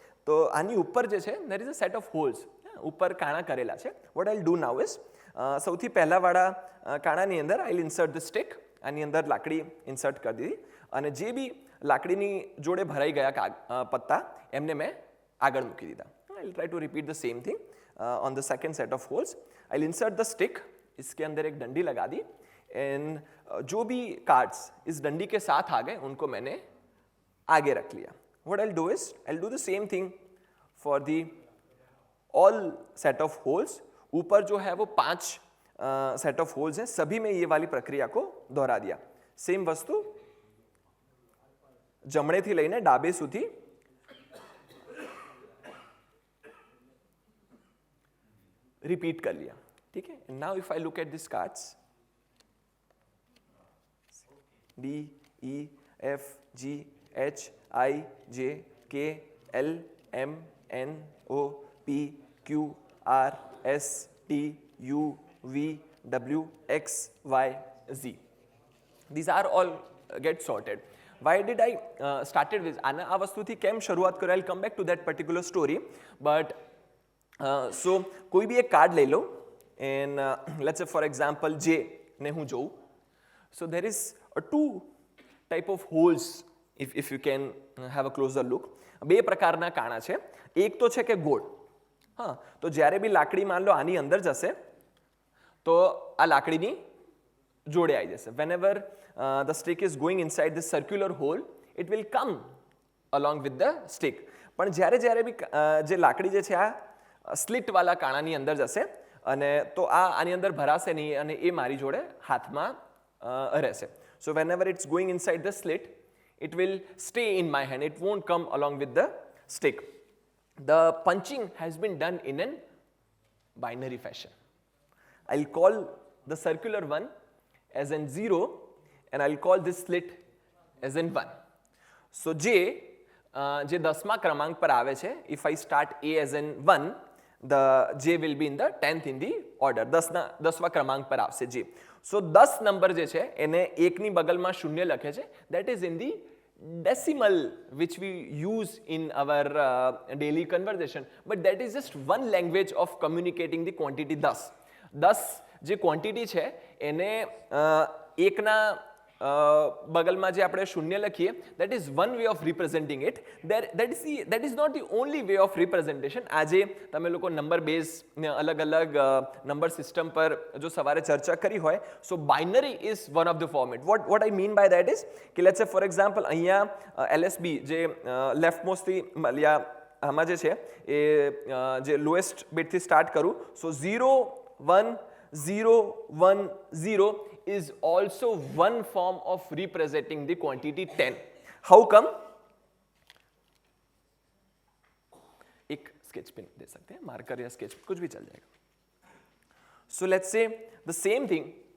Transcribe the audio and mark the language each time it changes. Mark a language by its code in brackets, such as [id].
[gu] તો આની ઉપર જે છે [en] There is a set of holes. [gu] ઉપર કાણા કરેલા છે. [en] what I do now is, [gu] સૌથી પહેલાવાળા કાણાની અંદર [en] I insert the stick. [gu] આની અંદર લાકડી ઇન્સર્ટ કરી દીધી અને જે બી લાકડીની જોડે ભરાઈ ગયા પત્તા એમને મેં આગળ મૂકી દીધા. [en] I'll try to repeat the same thing on the second set of holes. I'll insert the stick. [hi] इसके अंदर एक डंडी लगा दी and जो भी cards इस डंडी के साथ आ गए उनको मैंने आगे रख लिया. [en] What I'll do is I'll do the same thing for the all set of holes. [hi] ऊपर जो है वो 5 set of holes हैं, सभी में ये वाली प्रक्रिया को दोहरा दिया. [gu] सेम वस्तु जमणेથી લઈને ડાબે સુધી [hi] रिपीट कर लिया. ठीक है. [en] Now if I look at this cards D E F G H I J K L M N O P Q R S T U V W X Y Z. These are all get sorted. Why did I started with [gu] આ વસ્તુથી કેમ શરૂઆત કરી? [en] I'll come back to that particular story, but so [gu] કોઈ બી એક card લઈ law [en] and let's say for example [gu] જે ને હું જોઉં. [en] So there is two type of holes if you can have a closer look. [gu] બે પ્રકારના કાણા છે. એક તો છે કે ગોળ. હા, તો જ્યારે બી લાકડી માન લો આની અંદર જશે તો આ લાકડીની જોડે આવી જશે. [en] Whenever the stick is going inside the circular hole it will come along with the stick. [gu] પણ જ્યારે બી જે લાકડી જે છે આ સ્લિટ વાળા કાણાની અંદર જશે અને તો આની અંદર ભરાશે નહીં અને એ મારી જોડે હાથમાં રહેશે. [en] So whenever it's going inside the slit it will stay in my hand, it won't come along with the stick. The punching has been done in an binary fashion. I'll call the circular one as an 0 and I'll call this slit as an 1. So [gu] જે 10મા ક્રમાંક પર આવે છે, [en] if I start A as an 1, the J will be in the 10th in the order. [gu] 10મા ક્રમાંક પર આવશે J. So 10 number જે છે એને એકની બગલમાં શૂન્ય લખે છે. [en] That is in the decimal which we use in our daily conversation. But that is just one language of communicating the quantity 10. [gu] 10 જે quantity છે એને એકના બગલમાં જે આપણે શૂન્ય લખીએ, [en] that is one way of representing it. That is not the only way of representation. [gu] આજે તમે લોકો નંબર બેઝ ને અલગ અલગ નંબર સિસ્ટમ પર જો સવારે ચર્ચા કરી હોય, [en] so binary is one of the format. What I mean by that is કે let's say for example [gu] અહીંયા LSB જે લેફ્ટ મોસ્ટથી યા આમાં જે છે એ જે લોએસ્ટ બીટથી સ્ટાર્ટ કરું, [en] so 0 1 0 1 0 is also one form of representing the quantity 10. How come? [hi] एक sketch pen दे सकते हैं, मार्कर या sketch कुछ भी चल जाएगा. [en] So let's say the same thing.